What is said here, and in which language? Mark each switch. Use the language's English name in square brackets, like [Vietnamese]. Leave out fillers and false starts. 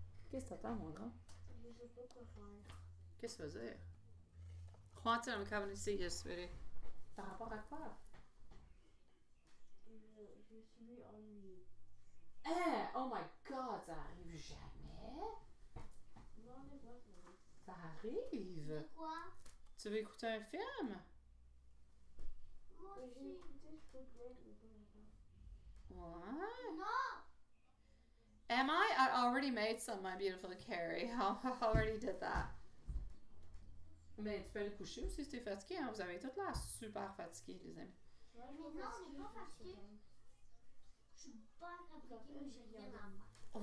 [French] Qu'est-ce que t'attends, mon grand? Je sais pas quoi faire. Qu'est-ce que ça veut dire? [English] Juanson, I'm coming to see you, sweetie. [French] Par rapport à quoi? Je suis ennuyée. Hein? [English] Oh my God, [French] ça arrive jamais? Non, mais quoi, ça? Ça arrive? De quoi? Tu veux écouter un film? Moi aussi. J'ai écouté Spotlight, mais pas longtemps. [English] What? [French] Non! [English] Am I? I already made some, my beautiful Carrie. I already did that. [French] Mais tu peux aller te coucher aussi si t'es fatigué, hein? Vous avez toute l'air super fatigué, les amis. Ouais, mais non, on n'est pas fatigué. Je suis pas fatiguée, mais j'ai rien à faire.